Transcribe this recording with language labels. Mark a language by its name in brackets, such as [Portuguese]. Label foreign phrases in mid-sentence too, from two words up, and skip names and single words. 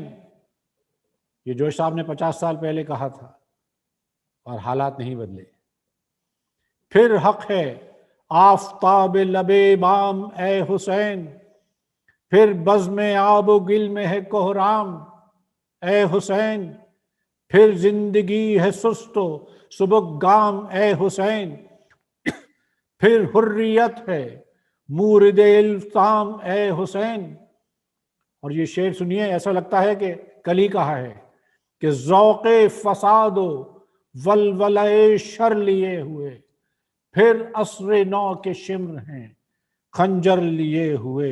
[Urdu] یہ جوش صاحب نے 50 سال پہلے کہا تھا اور حالات نہیں بدلے. پھر حق ہے آفتاب لبے بام اے حسین، پھر بزم آب و گل میں ہے کوہرام اے حسین، پھر زندگی ہے سست و سبک گام اے حسین، پھر حریت ہے مورد التام اے حسین. اور یہ شعر سنیے، ایسا لگتا ہے کہ کل ہی کہا ہے کہ ذوق فساد و ولولہ شر لیے ہوئے، پھر عصر نو کے شمر ہیں خنجر لیے ہوئے.